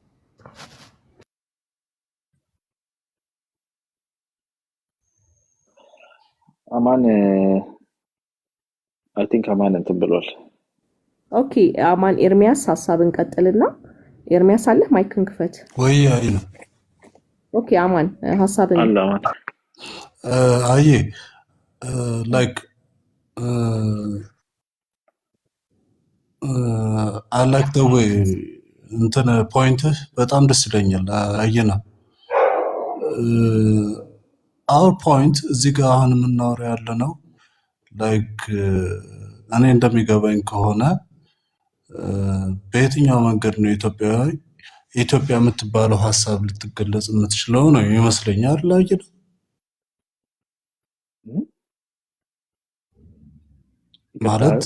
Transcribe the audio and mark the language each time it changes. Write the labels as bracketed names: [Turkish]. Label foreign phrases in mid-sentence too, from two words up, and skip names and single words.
[Amharic] አማን [English] I think [Amharic] አማን እንትን ብሏል ኦኬ አማን ኤርሚያስ ሐሳብን ቀጥልና ኤርሚያስ አለ ማይክን ክፈት ወይ አይ ነው ኦኬ አማን ሐሳብን አላማን [English] I like I like the way [Amharic] እንትን ፖይንት በጣም ደስ ይለኛል አየና [English] our point [Amharic] እዚህ ጋር አሁን የምናወራው ያለ ነው ላይክ እኔ እንደሚገባኝ ከሆነ በየትኛው መንገድ ነው ኢትዮጵያ የምትባለው ሐሳብ ልትገለጽ የምትችለው ነው ይመስለኛል ላይክ ማለት